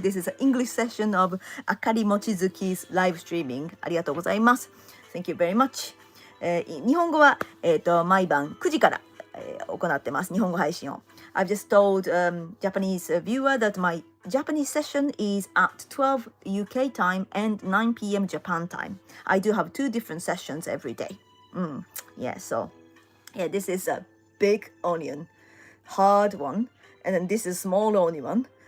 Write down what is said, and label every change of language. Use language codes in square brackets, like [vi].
[en] This is an English session of Akari Mochizuki's live streaming. [ja] ありがとうございます。 [en] Thank you very much. [ja] 日本語は、毎晩9時から、行ってます。日本語配信を。 [en] I've just told Japanese viewer that my Japanese session is at 12 UK time and 9 p.m. Japan time. I do have 2 different sessions every day. So this is a big onion, hard one, and then this is small onion one.